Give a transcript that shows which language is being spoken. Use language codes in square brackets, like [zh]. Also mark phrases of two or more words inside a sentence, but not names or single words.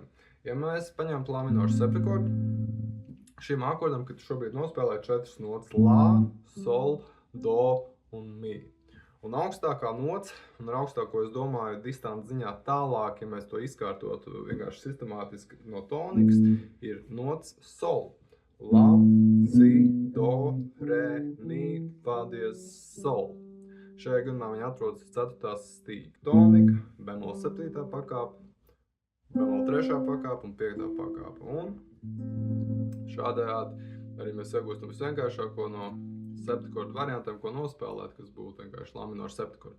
[lv] Piemēram, Ja mēs paņemtu lā minora septakordu, šim akordam, kad šobrīd nospēlē 4 notas lā, sol, do un mi. Un augstākā nots, un ar augstāko es domāju distanci ziņā tālāk, ja mēs to izkārtotu vienkārši sistemātiski no tonikas, ir nots sol. La, si, do, re, mi, fa, diez, sol. Šajā gadījumā viņi atrodas 4. stīga. Tonika, bemol 7. pakāpe, bemol 3. pakāpe un 5. pakāpe. Un šādējādi arī mēs iegūstam visvienkāršāko no septakordu variantiem, ko nospēlēt, kas būtu vienkārši lā minora septakords.